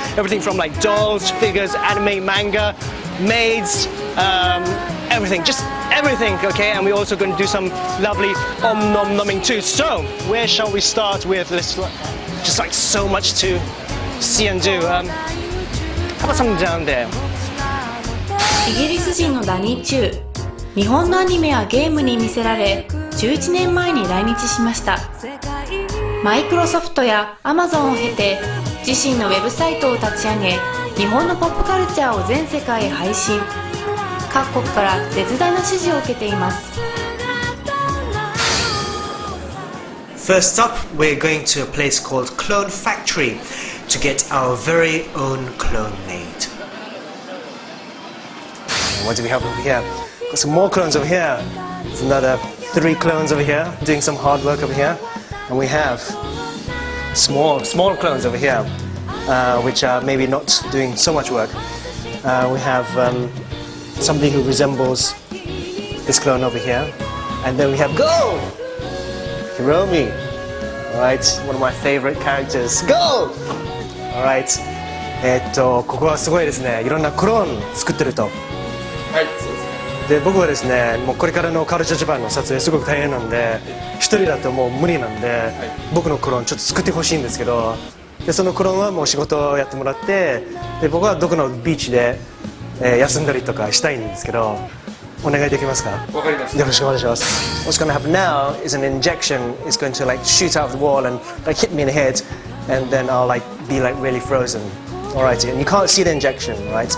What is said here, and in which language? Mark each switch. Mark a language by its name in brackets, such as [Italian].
[English] Everything from like dolls, figures, anime, manga, maids, everything. Just everything, okay? And we're also going to do some lovely nom nomming too. So where shall we start with? This just like so much to see and do. How about something down there? [Japanese] イギリス人のダニーチュー、日本のアニメやゲームに魅せられ11年前に来日しました。マイクロソフトやアマゾンを経て自身のウェブサイトを立ち上げ、日本のポップカルチャーを全世界へ配信。各国から絶大な支持を受けています。 [English] First up, we're going to a place called Clone Factory to get our very own clone made. What do we have over here? Got some more clones over here. There's another 3 clones over here, doing some hard work over here. And we have small clones over here, which are maybe not doing so much work. We have somebody who resembles this clone over here. And then we have Go! Hiromi. Alright, one of my favorite characters. Go! Alright. [Japanese] ここはすごいですね。いろんなクローン作ってると。はい、そうですね。で僕はですね、もうこれからのカルチャージャパンの撮影すごく大変なんで、一人だともう無理なんで、僕のクローンちょっと作ってほしいんですけど、でそのクローンはもう仕事をやってもらって、で僕はどこのビーチで、休んだりとかしたいんですけど、お願いできますか？わかりました。よろしくお願いします。 [English] What's going to happen now is an injection is going to like shoot out of the wall and like hit me in the head, and then I'll like be like really frozen. Alright, and you can't see the injection, right?